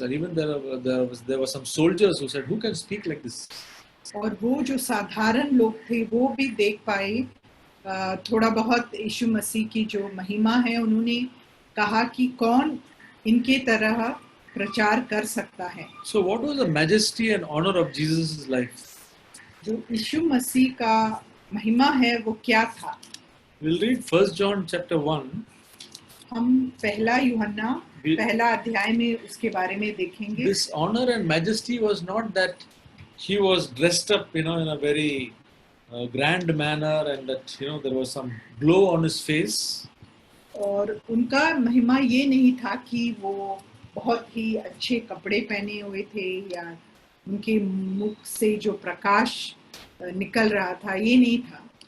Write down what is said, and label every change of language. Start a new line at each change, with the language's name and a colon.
English: And even there were some soldiers who said, who can speak like this?
Hindi: और वो जो साधारण लोग थे वो भी देख पाए थोड़ा बहुत यीशु मसीह की जो महिमा है. उन्होंने कहा कि कौन इनके तरह प्रचार कर सकता है.
English: So what was the majesty and honor of Jesus' life?
Hindi: जो यीशु मसीह का महिमा है वो क्या था?
English: We'll read 1 John chapter 1.
Hindi: हम पहला यूहन्ना पहला अध्याय में उसके बारे में देखेंगे.
English: This honor and majesty was not that he was dressed up, in a very grand manner, and that there was some glow on his face.
Hindi: और उनका महिमा ये नहीं था कि वो बहुत ही अच्छे कपड़े पहने हुए थे या उनके मुख से जो प्रकाश निकल रहा था, ये नहीं था.